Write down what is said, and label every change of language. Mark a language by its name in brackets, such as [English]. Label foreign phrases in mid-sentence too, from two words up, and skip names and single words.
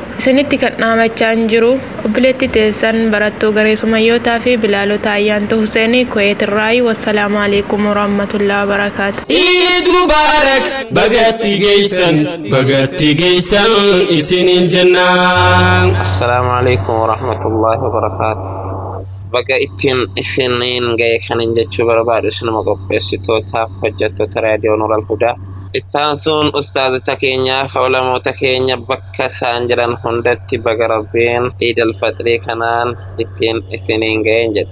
[Oromo] Isinitti kan dhaamachaa jiru obboleetti teessan barattuu garee sumayyootaa fi bilaalota ayyaantu Huseenii Kuweetirraayi. [Arabic] والسلام عليكم ورحمة الله وبركاته. عيد مبارك [Oromo] bagatti geessan isiniin jennaan. [Arabic] السلام عليكم ورحمة الله وبركاته. [Oromo] Baga ittiin isiniin ga'e kanin jechuu barbaadu isinuma qopheessitootaaf hojjettoota raadiyoo Nuural Hudaa. Ittaansuun ustaazota keenyaaf ulamoota keenya bakka isaan jiran hundatti baga Rabbiin Iidal Fixrii kanaan ittiin isiniin ga'een jedha.